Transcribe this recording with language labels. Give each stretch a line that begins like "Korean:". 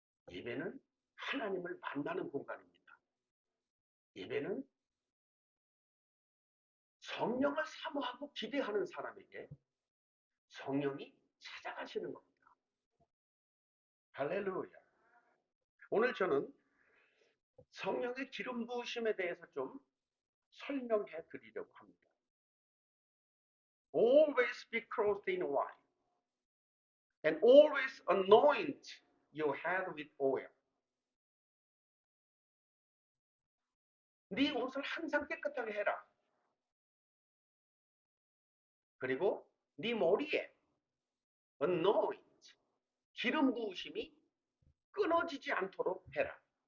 Korean: 예배는 하나님을 만나는 공간입니다. 예배는 성령을 사모하고 기대하는 사람에게 성령이 찾아가시는 겁니다. 할렐루야. 오늘 저는 성령의 기름 부으심에 대해서 좀 설명해 드리려고 합니다.
English: Always be clothed in white and always anoint your head with oil.
Korean: 네 옷을 항상 깨끗하게 해라. 그리고 네 머리에 anoint, 기름 부으심이 끊어지지 않도록 해라.